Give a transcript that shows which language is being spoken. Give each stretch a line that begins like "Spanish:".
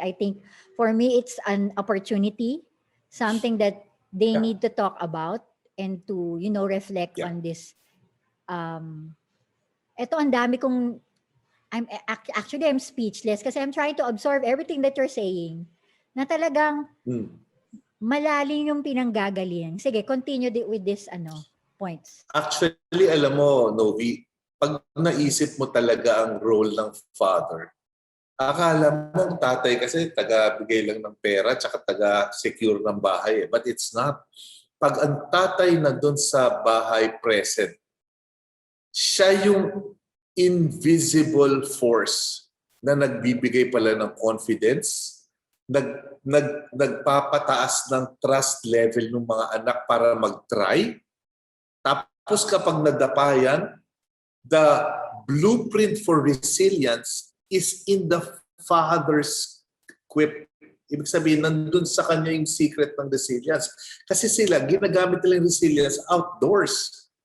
English: I think for me, it's an opportunity, something that they need to talk about and to, reflect on this.
Filipino: Ito, ang dami kong,
English: I'm speechless kasi I'm trying to absorb everything that you're saying
Filipino: na talagang malalim yung pinanggagalingan. Sige,
English: continue with this points.
Filipino: Actually, alam mo, Novi, pag naisip mo talaga ang role ng father, akala mo ang tatay kasi taga-bigay lang ng pera tsaka taga-secure ng bahay.
English: But it's not.
Filipino: Pag ang tatay na doon sa bahay present, siya yung invisible force na nagbibigay pala ng confidence, nagpapataas ng trust level ng mga anak para mag-try. Tapos kapag nadapayan,
English: the blueprint for resilience is in the father's quip.
Filipino: Ibig sabihin, nandun sa kanya yung secret ng resilience. Kasi sila, ginagamit nila yung resilience outdoors.